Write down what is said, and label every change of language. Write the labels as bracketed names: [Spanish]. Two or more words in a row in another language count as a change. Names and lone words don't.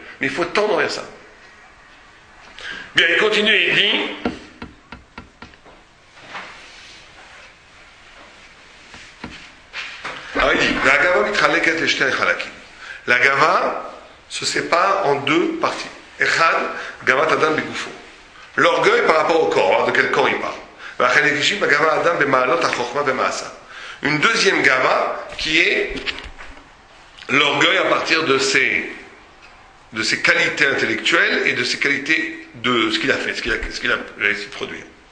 [French] Mais il faut tendre vers ça. Bien, il continue et il dit... Alors il dit, la gava se sépare en deux parties. [Hebrew] Echad, gavat adam begufo. [French] L'orgueil par rapport au corps, de quel corps il parle. Une deuxième gava qui est l'orgueil à partir de ses qualités intellectuelles et de ses qualités de ce qu'il a fait, ce qu'il a réussi à produire.